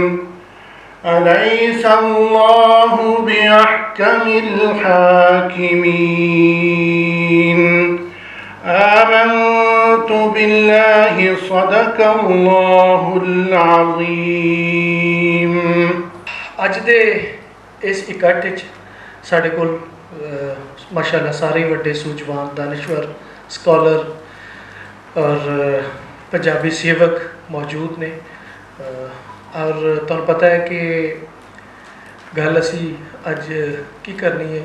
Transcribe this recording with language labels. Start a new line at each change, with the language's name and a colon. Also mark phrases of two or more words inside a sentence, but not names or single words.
Arabic: أليس الله بأحكم الحاكمين. آمنت بالله صدق الله العظيم.
Punjabi: ਅੱਜ ਦੇ ਇਸ ਇਕੱਠ ਵਿੱਚ ਸਾਡੇ ਕੋਲ ਮਾਸ਼ਾਅੱਲਾ ਸਾਰੇ ਵੱਡੇ ਸੂਝਵਾਨ ਦਾਨਿਸ਼ਵਰ ਸਕਾਲਰ ਔਰ ਪੰਜਾਬੀ ਸੇਵਕ ਮੌਜੂਦ ਨੇ ਔਰ ਤੁਹਾਨੂੰ ਪਤਾ ਹੈ ਕਿ ਗੱਲ ਅਸੀਂ ਅੱਜ ਕੀ ਕਰਨੀ ਹੈ।